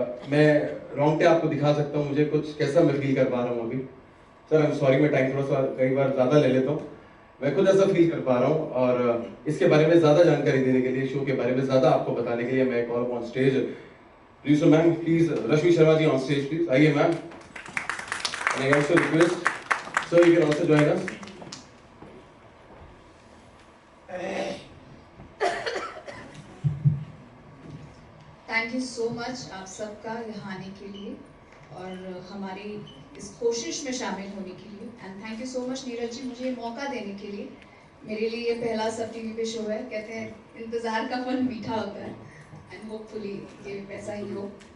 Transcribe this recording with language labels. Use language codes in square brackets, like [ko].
[hi] मैं रोंगटे आपको दिखा सकता हूँ, मुझे कुछ कैसा मैं फील कर पा रहा हूँ अभी। [en] sir I am sorry, [hi] मैं टाइम थोड़ा सा कई बार ज़्यादा ले लेता हूँ, मैं खुद ऐसा फील कर पा रहा हूँ। और इसके बारे में ज़्यादा जानकारी देने के लिए, शो के बारे में ज़्यादा आपको बताने के लिए मैं [en] call on stage [hi] please ma'am, please Rashmi Sharma ji on stage please, आइए ma'am. [en] And I also request, sir, you can also join us. Thank you so much [hi] आप सबका यहाँ आने के लिए और हमारी इस कोशिश में शामिल होने के लिए। [en] and thank you so much [hi] Neeraj ji, मुझे ये मौका देने के लिए। मेरे लिए ये पहला सब टीवी पे शो है, कहते हैं इंतज़ार का फल मीठा होता है, [en] and hopefully [hi] ये वैसा ही हो।